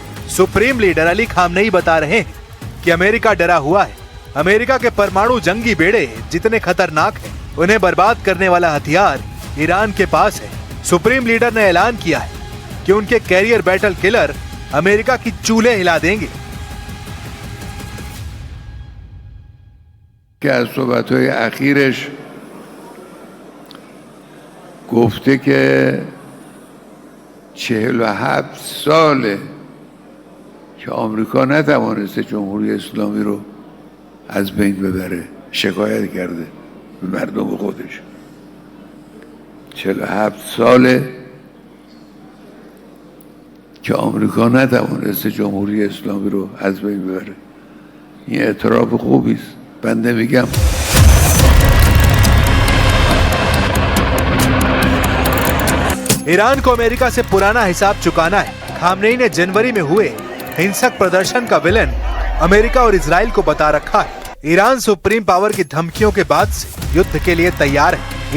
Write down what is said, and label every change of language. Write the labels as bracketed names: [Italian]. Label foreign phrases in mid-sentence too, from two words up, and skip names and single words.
[English] Supreme Leader [Hindi] अली खामनेई बता रहे हैं कि अमेरिका डरा हुआ है। अमेरिका के परमाणु जंगी बेड़े जितने खतरनाक हैं, उन्हें बर्बाद करने वाला हथियार ईरान के पास है। [English] Supreme Leader [Hindi] ने ऐलान किया है कि उनके [English] carrier battle killer [Hindi] अमेरिका की चूल्हे हिला देंगे। [Persian] که از صحبت‌های اخیرش گفته که 47 ساله که آمریکا نتوانسته جمهوری اسلامی رو از بین ببره، شکایت کرده به مردم خودش. 47 ساله که آمریکا نتوانسته جمهوری اسلامی رو از بین ببره. این اعتراف خوبی است. بنده میگم [Hindi] ईरान को अमेरिका से पुराना हिसाब चुकाना है। खामनेई ने जनवरी में हुए हिंसक प्रदर्शन का विलन अमेरिका और इजराइल को बता रखा है। ईरान [English] supreme power [Hindi] की धमकियों के बाद से युद्ध के लिए तैयार है।